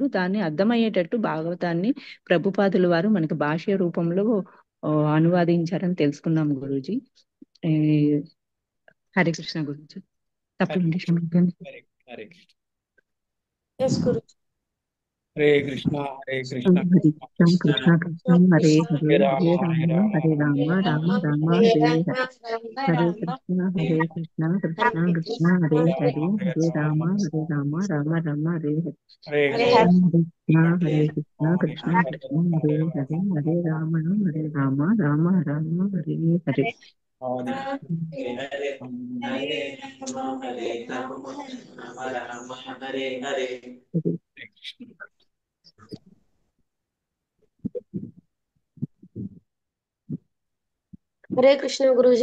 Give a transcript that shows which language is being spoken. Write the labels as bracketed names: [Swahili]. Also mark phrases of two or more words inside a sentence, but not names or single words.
[Telugu] దాన్ని అర్థమయ్యేటట్టు భాగవతాన్ని ప్రభుపాదులు వారు మనకి భాష్య రూపంలో అనువాదించారని తెలుసుకున్నాం గురూజీ. హరే కృష్ణ గురూజీ. తప్పకుండా క్షమించండి. హరే కృష్ణ. ఎస్ గురుజీ. హరే కృష్ణ హరే కృష్ణ హరే కృష్ణ కృష్ణ కృష్ణ హరే హరే హరే రామ హరే రామ రామ రామ హరే హరే. హరే కృష్ణ కృష్ణ కృష్ణ హరే హరే హరే రామ రామ రామ హరే హరే. హరే హరే కృష్ణ కృష్ణ కృష్ణ హరే హరే హరే రామ రామ రామ హరే హరే. ఆది హరే కృష్ణ గురూజీ.